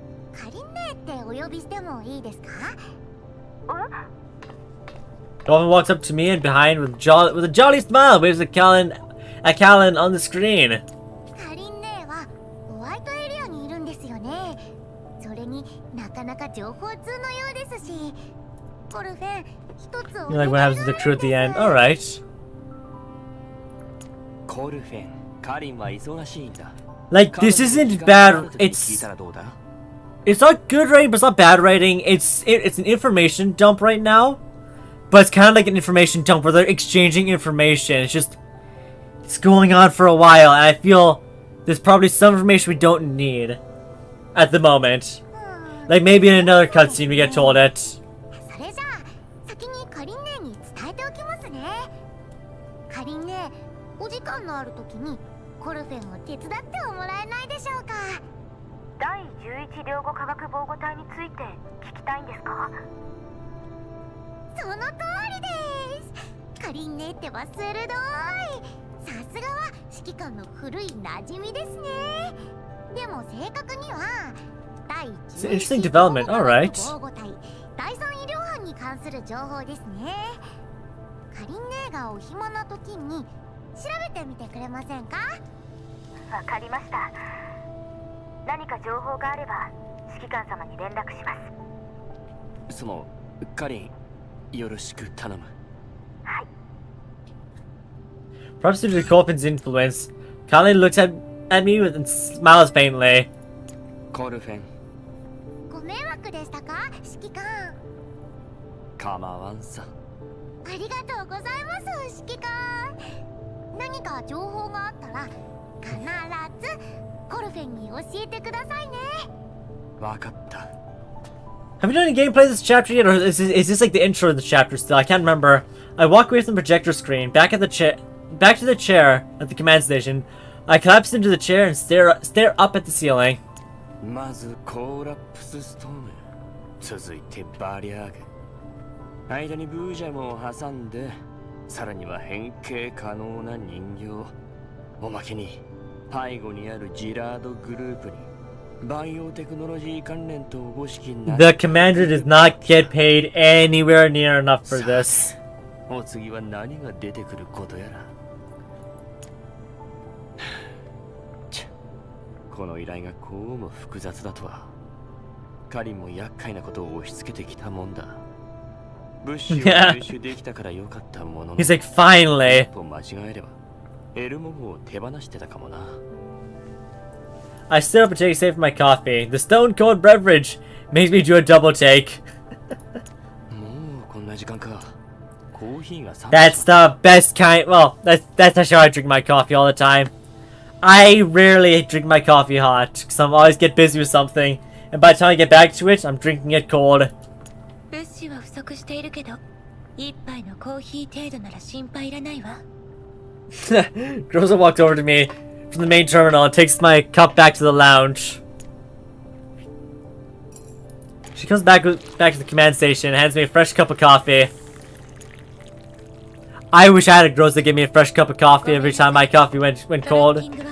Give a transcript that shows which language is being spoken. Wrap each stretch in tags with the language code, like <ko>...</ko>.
<ja>カリンネってお呼びしてもいいですか？</ja> <en>Dolphin walks up to me and behind with a jolly smile waves at Callan on the screen.</en> <ja>カリンネはホワイトエリアにいるんですよね。それになかなか情報通のようですし、コルフェン一つお</ja> <en>You're like, what happens to the crew at the end? Alright.</en> <ja>コルフェン、カリンは忙しいんだ。</ja> <en>Like, this isn't bad. It's not good writing, but it's not bad writing. It's an information dump right now, but it's kind of like an information dump where they're exchanging information. It's going on for a while, and I feel there's probably some information we don't need at the moment. Like maybe in another cutscene we get told it.</en> <ja>それじゃあ先にカリンネに伝えておきますね。カリンネ、お時間のある時にコルフェンを手伝ってもらえないでしょうか？第11領後科学防護隊について聞きたいんですか？その通りです。カリンネってば鋭い。さすがは指揮官の古い馴染みですね。でも正確には第11領後科学防護隊第3医療班に関する情報ですね。カリンネがお暇な時に調べてみてくれませんか？わかりました。何か情報があれば指揮官様に連絡します。そのカリン、よろしく頼む。はい。</ja> <en>Perhaps due to Colfin's influence, Kalin looks at me and smiles faintly.</en> <ja>コルフェン。ご迷惑でしたか、指揮官？構わんさ。ありがとうございます、指揮官。何か情報があったら必ずコルフェンに教えてくださいね。わかった。</ja> <en>Have you done any gameplay this chapter yet, or is this like the intro of the chapter still? I can't remember. I walk away from the projector screen, back to the chair at the command station. I collapse into the chair and stare up at the ceiling.</en> <ja>まずコーラプスストーム、続いてバリアーグ、間にブージャムを挟んで、さらには変形可能な人形、おまけに背後にあるジラードグループに万葉テクノロジー関連とおぼしきな。</ja> <en>The commander does not get paid anywhere near enough for this.</en> <ja>お次は何が出てくることやら。この依頼がこうも複雑だとは。カリンも厄介なことを押し付けてきたもんだ。物資を入手できたから良かったものの。</ja> <en>He's like, finally.</en> <ja>一歩間違えればエルモ号を手放してたかもな。</ja> <en>I stood up and take a sip of my coffee. The stone cold beverage makes me do a double take.</en> <ja>もうこんな時間か。コーヒーが冷め。</ja> <en>That's the best kind. Well, that's actually how I drink my coffee all the time. I rarely drink my coffee hot because I always get busy with something, and by the time I get back to it, I'm drinking it cold.</en> <ja>物資は不足しているけど、一杯のコーヒー程度なら心配いらないわ。</ja> <en>Groza walks over to me from the main terminal and takes my cup back to the lounge. She comes back to the command station and hands me a fresh cup of coffee. I wish I had a Groza give me a fresh cup of coffee every time my coffee went cold.</en>